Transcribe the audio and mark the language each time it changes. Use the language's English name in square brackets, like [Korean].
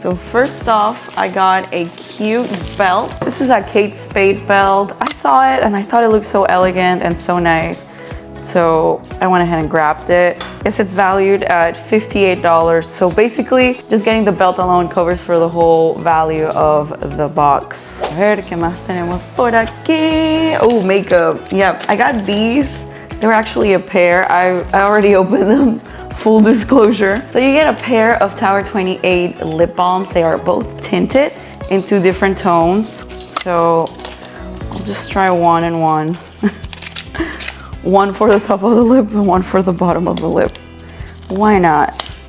[English] So first off, I got a cute belt. This is a Kate Spade belt. I saw it and I thought it looked so elegant and so nice. So I went ahead and grabbed it. Yes, it's valued at $58. So basically, just getting the belt alone covers for the whole value of the box. [Spanish] A ver, ¿qué más tenemos por aquí? [English] Oh, makeup. Yep, I got these. They were actually a pair. I already opened them, full disclosure. So you get a pair of Tower 28 lip balms. They are both tinted in 2 different tones. So I'll just try one and one. One for the top of the lip and one for the bottom of the lip. Why not?